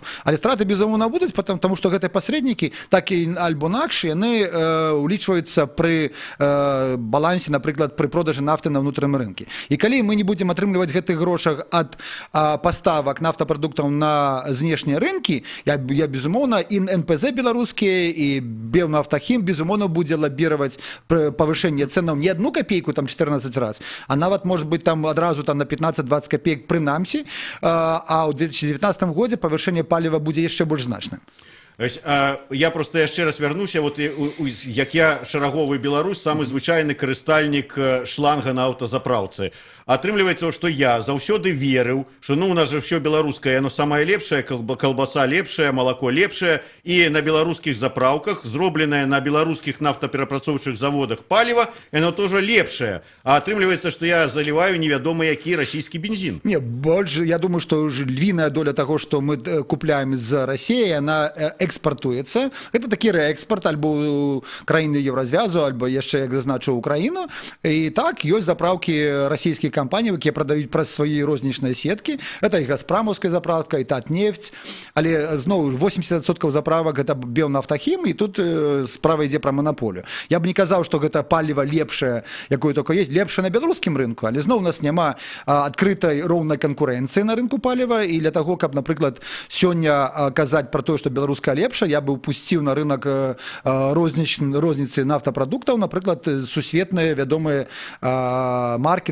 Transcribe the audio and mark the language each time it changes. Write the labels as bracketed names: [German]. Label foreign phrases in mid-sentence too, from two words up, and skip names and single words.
[Belarusian] Але страты безумоўна будуць, потому што гэтыя пасрэднікі, так і альбо інакш, яны улічваюцца пры балансе, напрыклад, пры продажы нафты на ўнутраным рынке. І калі мы не будзем атрымліваць гэтых грошах ад паставак нафтапрадуктаў на знешнія рынкі, я безумоўна, і НПЗ беларускія, і Белнафтахім, безумоўна, будзе лабіраваць павышэнне цэнаў не 1 копейку, там 14 раз, а нават, [Russian] может быть, [Belarusian] там адразу там на 15-20 копеек прынамсі, а ў 2019 годзе павышэнне паліва будзе яшчэ больш значным. Я просто яшчэ раз вярнуся, вот як я шараговы беларус, самы звычайны карыстальнік шланга на аўтазапраўцы. Атрымліваецца, што я заўсёды верыў, што ну [Russian] у нас же все [Belarusian] беларускае, яно самае лепшае, калбаса лепшая, малако лепшае, і на беларускіх запраўках, зробленае на беларускіх нафтаперапрацоўчых заводах паліва, яно тоже лепшае. А атрымліваецца, што я заливаю невядома які расійскі бензін. [Russian] Не, больше, я думаю, что львиная доля того, что мы купляем из России, она экспортуется. [Belarusian] Это такі рээкспорт альбо краіны Евразвязу, альбо яшчэ, як зазначу, Украіну. І так, ёсць запраўкі расійскіх компаній, якія прадаюць праз свае рознічныя сеткі. Это і Газпрамаўская заправка, і Татнефть. Але зноў 80% заправак это Белнафтахім, і тут справа ідзе пра манаполію. Я б не казаў, што гэта паліва лепшае, якое [Russian] только есть, [Belarusian] лепшае на беларускім рынку, але зноў у нас няма адкрытай роўнай канкурэнцыі на рынку паліва, і для таго, каб, напрыклад, сёння казаць пра тое, што беларуская лепшая, я бы упусціў на рынок розніцы нафтапрадуктаў, напрыклад, сусветныя вядомыя маркі.